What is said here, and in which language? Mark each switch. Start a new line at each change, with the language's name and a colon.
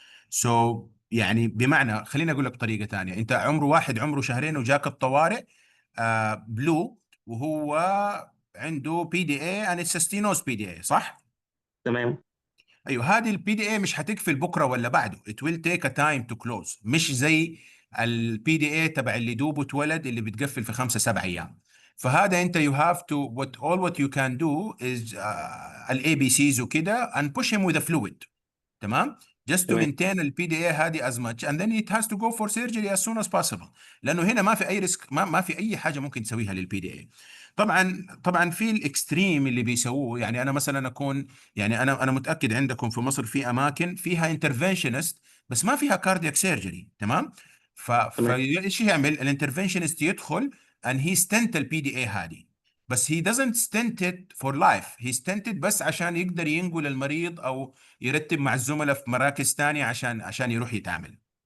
Arabic: سو يعني بمعنى، خليني اقول لك بطريقه ثانيه، انت واحد عمره شهرين وجاك الطوارئ بلو، وهو عنده بي دي اي ان ستينوز بي دي اي، صح؟ تمام. ايوه، هذه البي دي اي مش هتقفل بكره ولا بعده.
English: it will take a time to close،
Arabic: مش زي البي دي اي تبع اللي دوبه اتولد اللي بتقفل في 5 7 ايام.
English: فهذا انت you have to what you can do is الاي بي سيز وكده and push him with a fluid.
Arabic: تمام.
English: just to
Arabic: تمام.
English: maintain البي D A هذه as much and then it has to go for surgery as soon as possible.
Arabic: لانه هنا ما في اي ريسك، ما في اي حاجه ممكن تسويها للبي دي اي. طبعا في الاكستريم اللي بيسووه، يعني انا مثلا اكون، يعني انا متاكد عندكم في مصر في اماكن فيها انترفنشنست بس ما فيها كاردياك سيرجري. تمام. تمام. فايش يعمل الانترفنشنست؟ يدخل
English: and he stent
Arabic: البي دي اي هذه، بس
English: he doesn't stent it for life. he stent it
Arabic: بس عشان يقدر ينقل المريض او يرتب مع الزملاء في مراكز تانية عشان يروح يتعامل.